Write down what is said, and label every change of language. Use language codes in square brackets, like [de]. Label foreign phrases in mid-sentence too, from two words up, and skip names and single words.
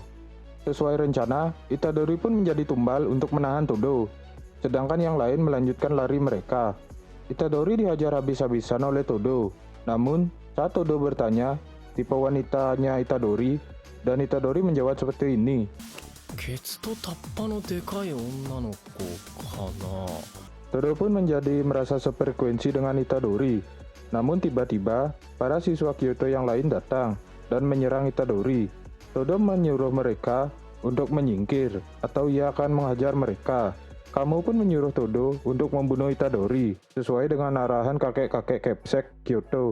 [id] Sesuai rencana, Itadori pun menjadi tumbal untuk menahan Todo. Sedangkan yang lain melanjutkan lari mereka. Itadori dihajar habis-habisan oleh Todo. Namun, saat Todo bertanya, tipe wanitanya Itadori, dan Itadori menjawab seperti ini. [ja] ケツとタッパのでかい女の子かな。 [id] Todo pun menjadi merasa sefrekuensi dengan Itadori. Namun tiba-tiba, para siswa Kyoto yang lain datang dan menyerang Itadori. Todo menyuruh mereka untuk menyingkir, atau ia akan menghajar mereka. Kamu pun menyuruh Todo untuk membunuh Itadori, sesuai dengan arahan kakek-kakek Kepsek Kyoto.